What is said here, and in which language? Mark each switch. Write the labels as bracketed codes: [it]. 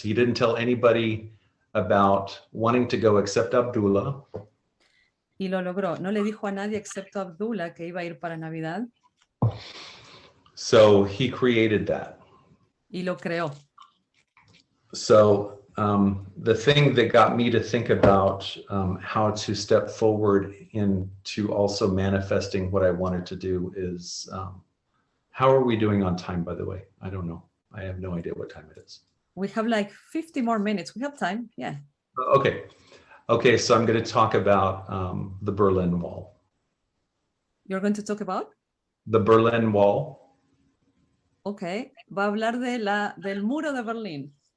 [en] He didn't tell anybody about wanting to go except Abdullah. [es] Y lo logró. No le dijo a nadie excepto a Abdullah que iba a ir para Navidad. [en] So he created that. [es] Y lo creó. [en] So the thing that got me to think about how to step forward into also manifesting what I wanted to do is, how are we doing on time, by the way? I don't know. I have no idea what time it is. We have like 50 more minutes. We have time. Yeah. Okay. Okay, so I'm going to talk about the Berlin Wall. You're going to talk about? The Berlin Wall. Okay. [es] Va a hablar del muro de Berlín.